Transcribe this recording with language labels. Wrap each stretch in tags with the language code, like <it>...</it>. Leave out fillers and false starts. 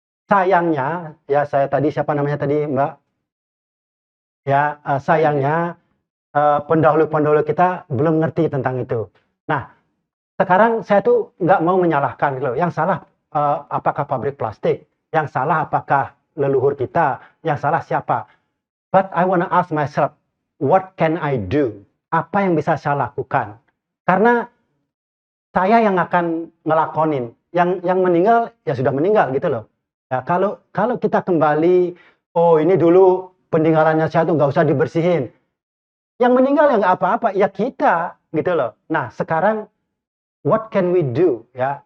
<id>Sayangnya, ya saya tadi siapa namanya tadi Mbak? Ya, sayangnya pendahulu-pendahulu kita belum ngerti tentang itu. Nah, sekarang saya tuh nggak mau menyalahkan gitu loh. Yang salah apakah pabrik plastik? Yang salah apakah leluhur kita? Yang salah siapa?</id> <en>But I wanna ask myself, what can I do?</en> <id>Apa yang bisa saya lakukan? Karena saya yang akan ngelakonin. Yang meninggal ya sudah meninggal gitu loh. Ya, kalau kita kembali, oh ini dulu peninggalannya saya tuh nggak usah dibersihin. Yang meninggal ya nggak apa-apa, ya kita gitu loh. Nah sekarang</id> <en>what can we do</en> <id>ya?</id>